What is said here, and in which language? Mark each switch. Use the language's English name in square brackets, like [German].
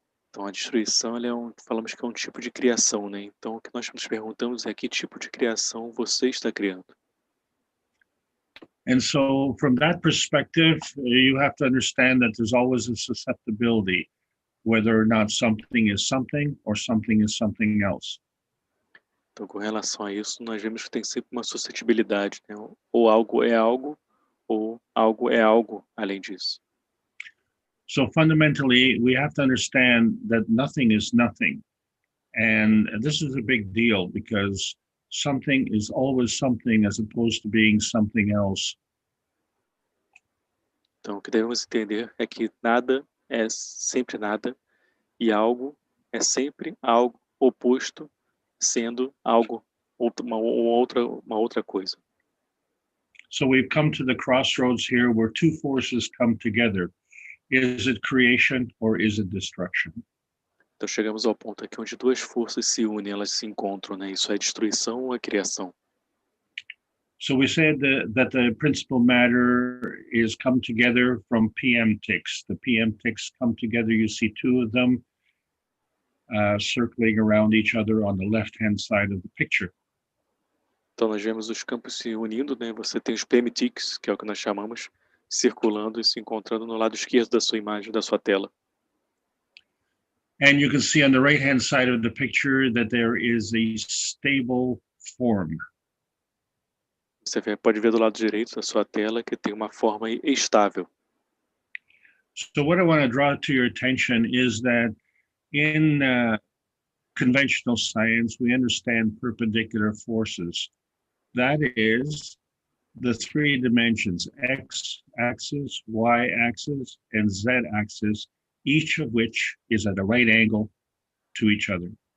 [Portuguese] Então, a destruição, falamos que é um tipo de criação, né? Então, o que nós nos perguntamos é que tipo de criação você está criando? [English] And so from that perspective, you have to understand that there's always a susceptibility, whether or not something is something or something is something else. [Portuguese] Então, com relação a isso, nós vemos que tem sempre uma suscetibilidade, né? Ou algo é algo, ou algo é algo além disso. [English] So fundamentally, we have to understand that nothing is nothing. And this is a big deal because something is always something as opposed to being something else. [Portuguese] Então, o que devemos entender é que nada é sempre nada e algo é sempre algo oposto, sendo algo, uma outra coisa. [English] So we've come to the crossroads here where two forces come together. Is it creation or is it destruction? [Portuguese] Então chegamos ao ponto aqui onde duas forças se unem, elas se encontram, né? Isso é destruição ou é criação? [English] So we said that the principal matter is come together from PM ticks. The PM ticks come together. You see two of them circling around each other on the left-hand side of the picture. [Portuguese] Então nós vemos os campos se unindo, né? Você tem os PMTICs, que é o que nós chamamos, circulando e se encontrando no lado esquerdo da sua imagem, da sua tela. [English] And you can see on the right-hand side of the picture that there is a stable form. [Portuguese] Você pode ver do lado direito da sua tela que tem uma forma estável. [English] So what I want to draw to your attention is that in conventional science, we understand perpendicular forces. That is the three dimensions, x-axis, y-axis, and z-axis, each of which is at a right angle to each other.